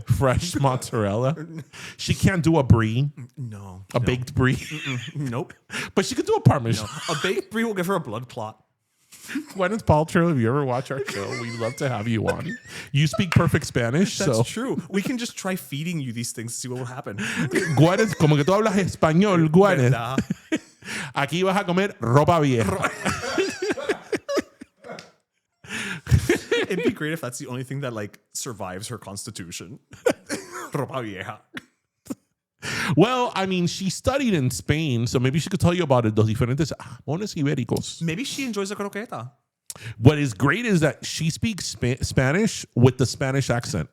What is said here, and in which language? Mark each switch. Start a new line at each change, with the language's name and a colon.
English: Fresh mozzarella. She can't do a brie. No. A baked brie. Nope. But she could do a Parmesan. No. A baked brie will give her a blood clot. Gwyneth Paltrow, if you ever watch our show, we'd love to have you on. You speak perfect Spanish. That's true. We can just try feeding you these things to see what will happen.
Spanish: Gwyneth, como que tú hablas español, Gwyneth. Aquí vas a comer ropa vieja.
English: It'd be great if that's the only thing that like survives her constitution.
Spanish: Ropa vieja.
English: Well, I mean, she studied in Spain, so maybe she could tell you about it,
Spanish: los diferentes jamones ibéricos.
English: Maybe she enjoys the croqueta. What is great is that she speaks Spanish with the Spanish accent.